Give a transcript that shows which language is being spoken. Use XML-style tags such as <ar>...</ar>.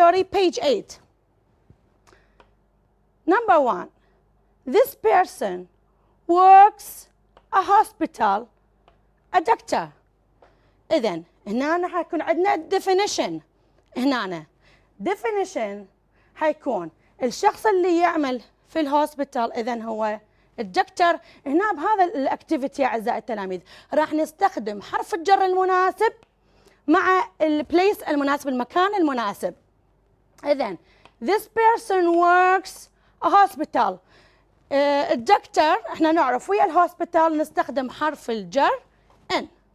<en>Page 8. Number 1. This person works a hospital, a doctor.</en> <ar>إذن هنا حيكون عندنا definition. هنا definition حيكون الشخص اللي يعمل في الهوسبيتال إذن هو الدكتور. هنا بهذا الاكتيفيتي اعزائي التلاميذ راح نستخدم حرف الجر المناسب مع البليس المناسب، المكان المناسب. إذن</ar> <en>this person works a hospital.</en> <ar>الدكتور احنا نعرف ويا الهوسبيتال نستخدم حرف الجر ان.</ar>